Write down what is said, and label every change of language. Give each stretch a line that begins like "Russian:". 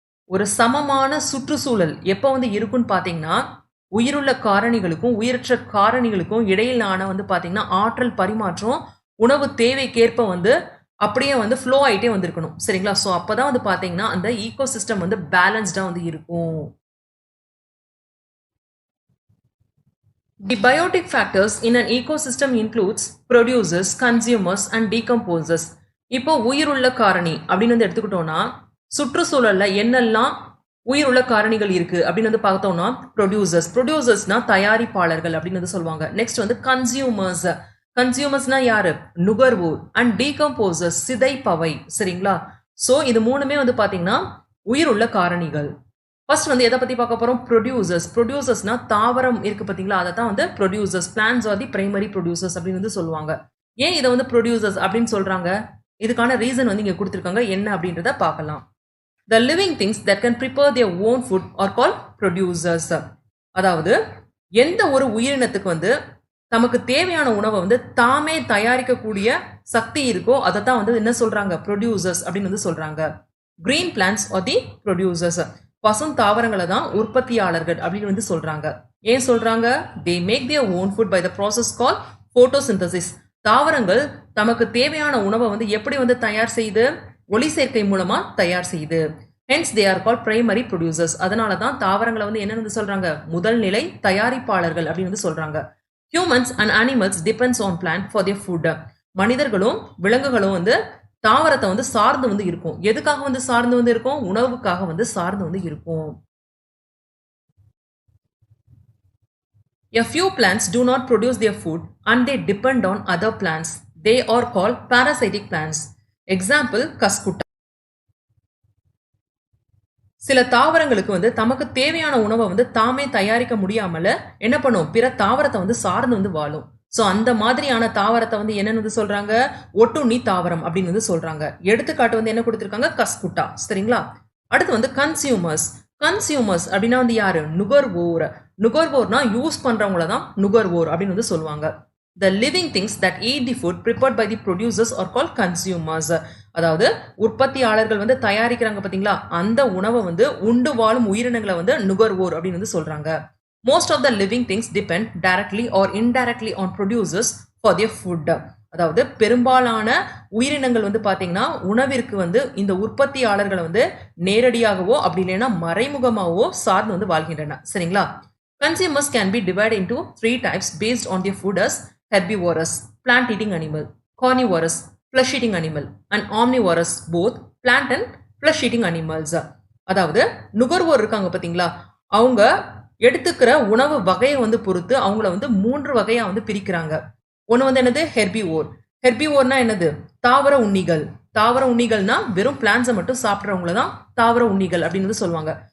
Tamil: ஒரு சமமான சுற்றுச்சூழல் எப்போ வந்து இருக்குன்னு பாத்தீங்கன்னா உயிருள்ள காரணிகளுக்கும் உயிரற்ற காரணிகளுக்கும் இடையிலான வந்து பாத்தீங்கன்னா ஆற்றல் பரிமாற்றம் உணவு தேவைக்கேற்ப வந்து அப்படியே வந்து ஃப்ளோ ஆயிட்டே வந்து இருக்கணும். சரிங்களா? ஸோ அப்பதான் வந்து பாத்தீங்கன்னா அந்த ஈகோசிஸ்டம் வந்து பேலன்ஸ்டா வந்து இருக்கும்.
English: The biotic factors in an ecosystem includes producers, consumers and decomposers.
Tamil: இப்போ உயிருள்ள காரணி அப்படின்னு வந்து எடுத்துக்கிட்டோம்னா சுற்றுச்சூழல்ல என்னெல்லாம் உயிருள்ள காரணிகள் இருக்கு அப்படின்னு வந்து பார்த்தோம்னா ப்ரொடியூசர்ஸ்னா தயாரிப்பாளர்கள் அப்படின்னு வந்து சொல்லுவாங்க. நெக்ஸ்ட் வந்து கன்சியூமர்ஸ்னா யாரு? நுகர்வோர். And decomposers சிதைப்பவை. சரிங்களா? ஸோ இது மூணுமே வந்து பாத்தீங்கன்னா உயிருள்ள காரணிகள். ஃபர்ஸ்ட் வந்து எதை பத்தி பார்க்க போறோம்? ப்ரொடியூசர்ஸ். ப்ரொடியூசர்ஸ்னா தாவரம் இருக்கு பாத்தீங்களா, அதை தான் வந்து producers.
English: plants are the primary producers
Tamil: அப்படின்னு வந்து சொல்லுவாங்க. ஏன் இதை வந்து ப்ரொடியூசர்ஸ் அப்படின்னு சொல்றாங்க? இதுக்கான ரீசன் வந்து இங்க கொடுத்துருக்காங்க. என்ன அப்படின்றத பார்க்கலாம்.
English: The living things that can prepare their own food are called producers.
Tamil: அதாவது எந்த ஒரு உயிரினத்துக்கு வந்து நமக்கு தேவையான உணவை வந்து தாமே தயாரிக்கக்கூடிய சக்தி இருக்கோ அதை தான் வந்து என்ன சொல்றாங்க? ப்ரொடியூசர்ஸ் அப்படின்னு வந்து சொல்றாங்க.
English: Green plants are the producers.
Tamil: பசும் தாவரங்களை தான் உற்பத்தியாளர்கள் அப்படின்னு வந்து சொல்றாங்க. ஏன் சொல்றாங்க?
English: they make their own food by the process called photosynthesis.
Tamil: தாவரங்கள் தமக்கு தேவையான உணவை வந்து எப்படி வந்து தயார் செய்து? ஒளி சேர்க்கை மூலமா தயார் செய்து.
English: hence they are called primary producers.
Tamil: அதனால தான் தாவரங்களை வந்து என்ன வந்து சொல்றாங்க? முதல் நிலை தயாரிப்பாளர்கள் அப்படின்னு வந்து சொல்றாங்க.
English: humans and animals depends on plant for their food.
Tamil: மனிதர்களும் விலங்குகளும் வந்து தாவரத்தை வந்து சார்ந்து வந்து இருக்கும். எதுக்காக வந்து சார்ந்து வந்து இருக்கும்? உணவுக்காக வந்து சார்ந்து வந்து இருக்கும்.
English: A few plants do not produce their food and they depend on other plants. They are called parasitic plants. Example, Cuscuta.
Tamil: சில தாவரங்களுக்கு வந்து தமக்கு தேவையான உணவை வந்து தாமே தயாரிக்க முடியாமல என்ன பண்ணும்? பிற தாவரத்தை வந்து சார்ந்து வந்து வாழும். ஸோ அந்த மாதிரியான தாவரத்தை வந்து என்னன்னு வந்து சொல்றாங்க? ஒட்டுண்ணி தாவரம் அப்படின்னு வந்து சொல்றாங்க. எடுத்துக்காட்டு வந்து என்ன கொடுத்துருக்காங்க? கஸ்குட்டா. சரிங்களா? அடுத்து வந்து கன்சியூமர்ஸ். கன்சியூமர்ஸ் அப்படின்னா வந்து யாரு? நுகர்வோர். நுகர்வோர்னா யூஸ் பண்றவங்கள தான் நுகர்வோர் அப்படின்னு வந்து சொல்லுவாங்க.
English: The living things that eat the food prepared by the producers are called consumers.
Tamil: அதாவது உற்பத்தியாளர்கள் வந்து தயாரிக்கிறாங்க பாத்தீங்களா, அந்த உணவை வந்து உண்டு வாழும் உயிரினங்களை வந்து நுகர்வோர் அப்படின்னு வந்து சொல்றாங்க.
English: Most of the living things depend directly or indirectly on producers for their food.
Tamil: அதாவது பெரும்பாலான உயிரினங்கள் வந்து பாத்தீங்கன்னா உணவிற்கு வந்து இந்த உற்பத்தியாளர்களை வந்து நேரடியாகவோ அப்படி இல்லைன்னா மறைமுகமாகவோ சார்ந்து வந்து வாழ்கின்றன. சரிங்களா?
English: Consumers can be divided into 3 types based on their food as herbivorous, plant eating animal, carnivorous, flesh eating animal, and omnivorous, both plant and flesh eating animals.
Tamil: அதாவது நுகர்வோர் இருக்காங்க பாத்தீங்களா, அவங்க எடுத்துக்கிற உணவு வகையை வந்து பொறுத்து அவங்கள வந்து 3 வகையா வந்து பிரிக்கிறாங்க. ஒன்று வந்து என்னது? ஹெர்பிவோர். ஹெர்பிவோர்னா என்னது? தாவர உண்ணிகள். தாவர உண்ணிகள்னா வெறும் பிளான்ஸை மட்டும் சாப்பிட்றவங்கள தான் தாவர உண்ணிகள் அப்படின்னு சொல்லுவாங்க.